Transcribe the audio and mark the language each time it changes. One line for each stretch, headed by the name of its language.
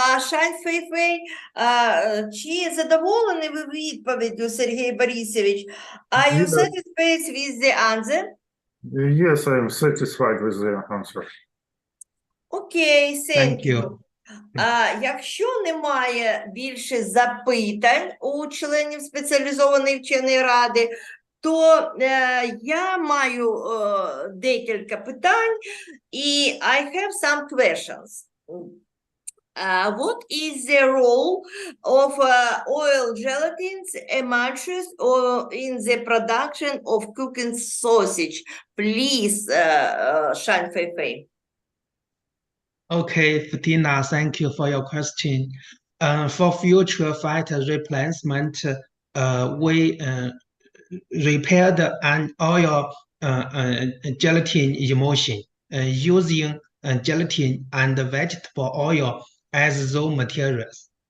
Ukrainian: Шань Фейфей, чи задоволені ви відповіддю, Сергій Борисович?
English: Are you satisfied with the answer? Yes, I am satisfied with the answer.
Ukrainian: Окей,
English: Thank you.
Ukrainian: Якщо немає більше запитань у членів спеціалізованої вченої ради, то я маю декілька питань, і
English: I have some questions. What is the role of oil gelatins emulsions in the production of cooking sausage? Please, Шань Фейфей. Okay, Fatina, thank you for your question. For future fat replacement, we repaired an oil gelatin emulsion using gelatin and vegetable oil as raw materials.